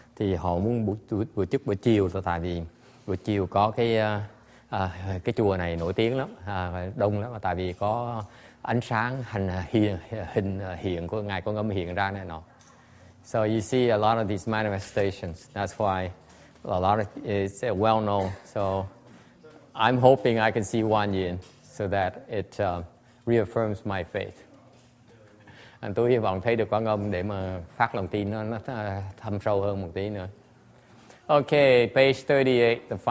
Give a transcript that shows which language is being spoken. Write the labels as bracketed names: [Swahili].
[Vietnamese] Thì họ muốn buổi chiều thôi, tại vì buổi chiều có cái chùa này nổi tiếng lắm, đông lắm, tại vì có ánh sáng hình hiện của ngài Quan Âm hiện ra này nọ. [English] So you see a lot of these manifestations. That's why a lot of it's well known. So I'm hoping I can see Guan Yin. so that it reaffirms my faith. [Vietnamese] Tôi hy vọng thấy được Quán Âm để mà phát lòng tin nó thâm sâu hơn một tí nữa. [English] Okay, page 38, the final